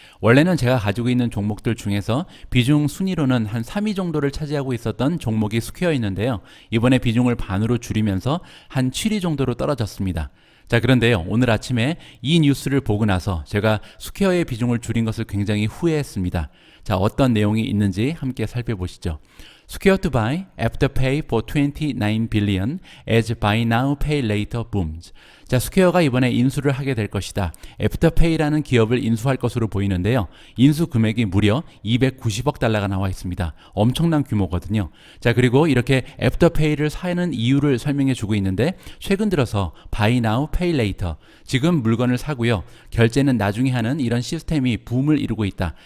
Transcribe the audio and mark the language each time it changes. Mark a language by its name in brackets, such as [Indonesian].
[Korean] 원래는 제가 가지고 있는 종목들 중에서 비중 순위로는 한 3위 정도를 차지하고 있었던 종목이 스퀘어였는데요. 이번에 비중을 반으로 줄이면서 한 7위 정도로 떨어졌습니다. 자, 그런데요, 오늘 아침에 이 뉴스를 보고 나서 제가 스퀘어의 비중을 줄인 것을 굉장히 후회했습니다. 자, 어떤 내용이 있는지 함께 살펴보시죠. [English] Square to buy Afterpay for 29 billion as buy now pay later booms. [Korean] 자, 스퀘어가 이번에 인수를 하게 될 것이다. 애프터페이라는 기업을 인수할 것으로 보이는데요. 인수 금액이 무려 290억 달러가 나와 있습니다. 엄청난 규모거든요. 자, 그리고 이렇게 애프터페이를 사는 이유를 설명해 주고 있는데, 최근 들어서 [English] buy now pay later, [Korean] 지금 물건을 사고요, 결제는 나중에 하는 이런 시스템이 붐을 이루고 있다.